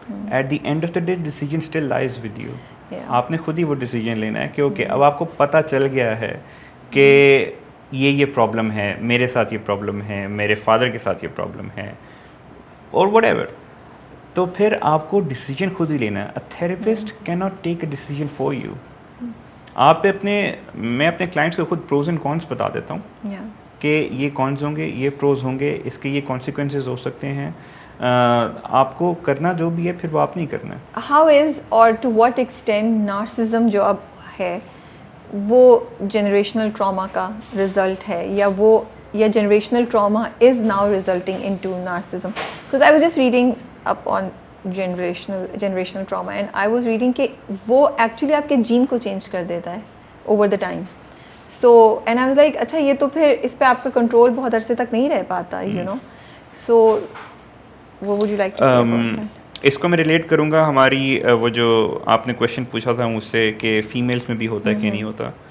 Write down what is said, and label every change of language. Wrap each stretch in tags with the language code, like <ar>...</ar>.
<en>At the end of the day decision still lies with you.</en> <ur>آپ نے خود ہی وہ ڈیسیجن لینا ہے کہ اوکے اب آپ کو پتہ چل گیا ہے کہ یہ پرابلم ہے, میرے ساتھ یہ پرابلم ہے, میرے فادر کے ساتھ یہ پرابلم ہے, اور وٹ ایور, تو پھر آپ کو ڈیسیجن خود ہی لینا ہے.</ur> <en>A therapist can not take a decision for you.</en> <ur>آپ پہ میں اپنے کلائنٹس کو خود پروز اینڈ کونس بتا دیتا ہوں</ur> <en>Yeah.</en> <ur>کہ یہ کونس ہوں گے, یہ پروز ہوں گے, اس کے یہ کانسیکوینسز ہو سکتے ہیں. آپ کو کرنا جو بھی ہے پھر وہ آپ نہیں کرنا ہے.</ur> <en>How is or to what extent narcissism</en> <ur>جو اب ہے وہ</ur> <en>generational trauma کا result ہے, یا generational trauma is now resulting into narcissism? Because I was just reading up on generational trauma and I was reading کہ وہ actually</en> <ur>آپ کے جین کو چینج کر دیتا ہے</ur> <en>over the time. So and I was like</en> <ur>اچھا یہ تو پھر اس پہ آپ کا کنٹرول بہت عرصے تک نہیں رہ پاتا, you know.</ur> <en>So what would you like to say about that?</en> <ur>اس کو میں ریلیٹ کروں گا ہماری وہ جو آپ نے کویشچن پوچھا تھا مجھ سے کہ فیمیلس میں بھی ہوتا ہے کہ نہیں ہوتا.</ur>